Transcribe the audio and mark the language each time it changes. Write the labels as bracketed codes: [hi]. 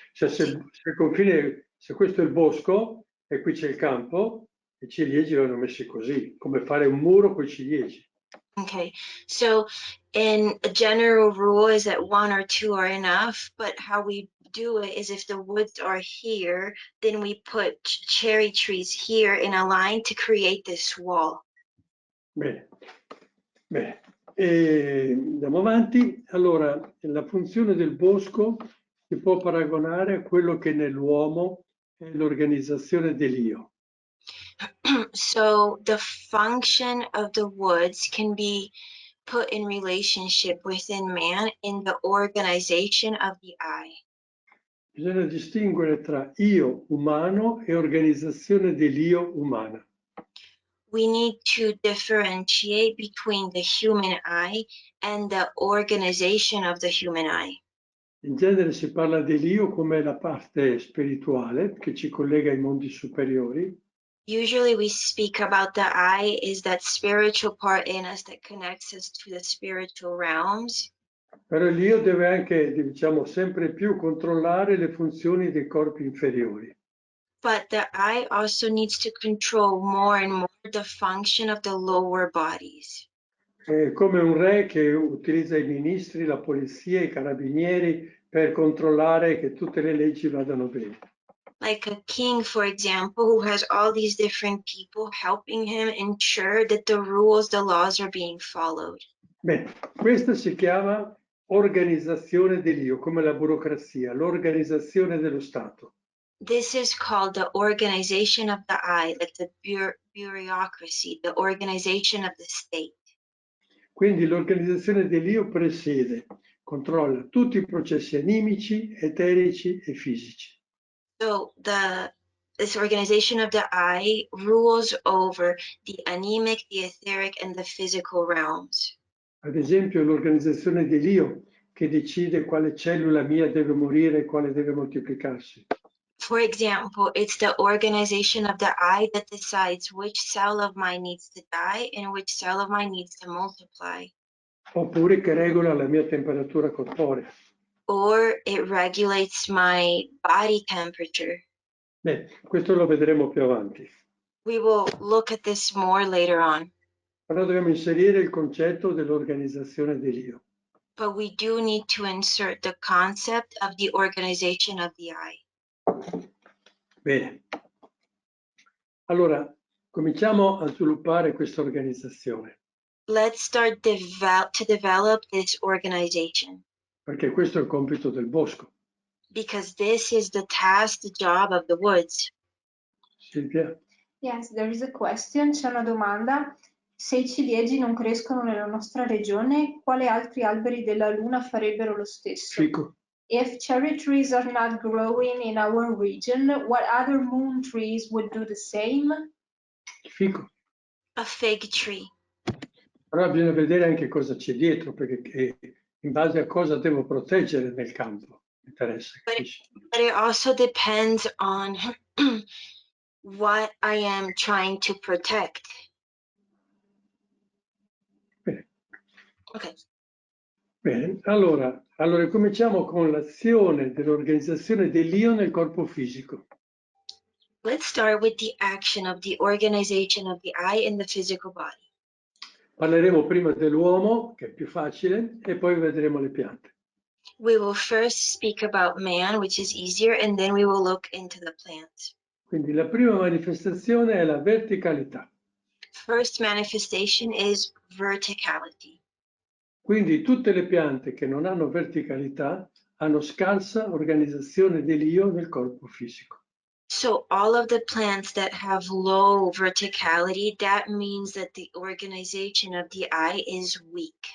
[it] Se questo è il bosco e qui c'è il campo, i ciliegi vanno messi così, come fare un muro con i ciliegi. [en] Okay, so in a general rule is that one or two are enough, but how we do it is if the woods are here, then we put cherry trees here in a line to create this wall. [it] Bene, bene. E andiamo avanti. Allora, la funzione del bosco si può paragonare a quello che nell'uomo è l'organizzazione dell'io. [en] So the function of the woods can be put in relationship within man in the organization of the I. [it] Bisogna distinguere tra io umano e organizzazione dell'io umana. [en] We need to differentiate between the human I and the organization of the human I. [it] In genere si parla dell'io come la parte spirituale che ci collega ai mondi superiori. [en] Usually we speak about the I is that spiritual part in us that connects us to the spiritual realms. [it] Però l'io deve anche, diciamo, sempre più controllare le funzioni dei corpi inferiori. [en] But the I also needs to control more and more the function of the lower bodies. [it] È come un re che utilizza i ministri, la polizia, i carabinieri per controllare che tutte le leggi vadano bene. [en] Like a king, for example, who has all these different people helping him ensure that the rules, the laws are being followed. [it] Bene, questa si chiama organizzazione dell'io, come la burocrazia, l'organizzazione dello Stato. [en] This is called the organization of the I, like the bureaucracy, the organization of the state. [it] Quindi l'organizzazione dell'io presiede, controlla tutti i processi animici, eterici e fisici. [en] So this organization of the I rules over the anemic, the etheric, and the physical realms. [it] Ad esempio l'organizzazione dell'io che decide quale cellula mia deve morire e quale deve moltiplicarsi. [en] For example, it's the organization of the I that decides which cell of mine needs to die and which cell of mine needs to multiply. [it] Oppure che regola la mia temperatura corporea. [en] or it regulates my body temperature. [it] Beh, questo lo vedremo più avanti. [en] We will look at this more later on, [it] Però dobbiamo inserire il concetto dell'organizzazione dell'io. [en] but we do need to insert the concept of the organization of the eye. [it] Bene. Allora, cominciamo a sviluppare questa organizzazione, [en] Let's start to develop this organization, [it] perché questo è il compito del bosco. [en] because this is the task, the job of the woods. [it] Silvia? [en] Yes, there is a question. [it] C'è una domanda. Se i ciliegi non crescono nella nostra regione, quali altri alberi della luna farebbero lo stesso? Fico? [en] If cherry trees are not growing in our region, what other moon trees would do the same? [it] Fico. [en] A fig tree. [it] Però bisogna vedere anche cosa c'è dietro, perché in base a cosa devo proteggere nel campo. Mi interessa, capisci? [en] But it also depends on what I am trying to protect. [it] Bene. [en] Okay. [it] Bene, allora cominciamo con l'azione dell'organizzazione dell'io nel corpo fisico. [en] Let's start with the action of the organization of the eye in the physical body. [it] Parleremo prima dell'uomo, che è più facile, e poi vedremo le piante. [en] We will first speak about man, which is easier, and then we will look into the plants. [it] Quindi la prima manifestazione è la verticalità. [en] First manifestation is verticality. [it] Quindi tutte le piante che non hanno verticalità hanno scarsa organizzazione dell'io nel corpo fisico. [en] So all of the plants that have low verticality, that means that the organization of the eye is weak.